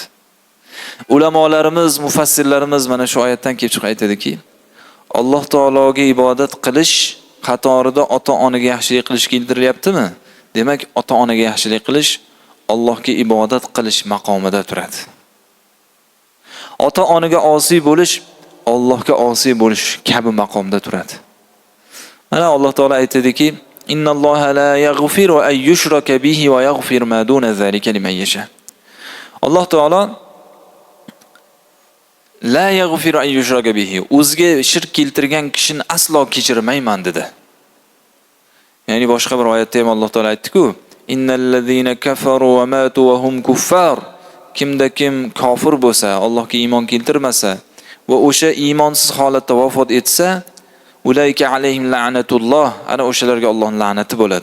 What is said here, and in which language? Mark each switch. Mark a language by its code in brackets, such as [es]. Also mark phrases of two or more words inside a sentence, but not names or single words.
[uz] Ulamolarimiz, mufassirlarimiz mana shu oyatdan kelib chiqib aytadiki, Alloh taologa ibodat qilish qatorida ota-onaga yaxshilik qilish keltirilyaptimi? Demak, ota-onaga yaxshilik qilish Allohga ibodat qilish maqomida turadi. Ota-onaga osiy bo'lish Allohga osiy bo'lish kabi maqomda turadi. Mana Alloh taolo aytadiki, [ar] إن الله لا يغفر أن يشرك به ويغفر ما دون ذلك لمن يشاء. الله تعالى لا يغفر أن يشرك به, [uz] o'ziga shirk keltirgan kishini aslo kechirmayman dedi. Ya'ni boshqa bir oyatda ham Alloh taolo aytdi-ku, [ar] إن الذين كفروا وماتوا وهم كفار. [uz] Kimda kim kofir bo'lsa, Allohga iymon keltirmasa va o'sha iymonsiz holatda vafot etsa, [ar] أولئك عليهم لعنة الله, [uz] ana o'shalarga Allohning la'nati bo'ladi.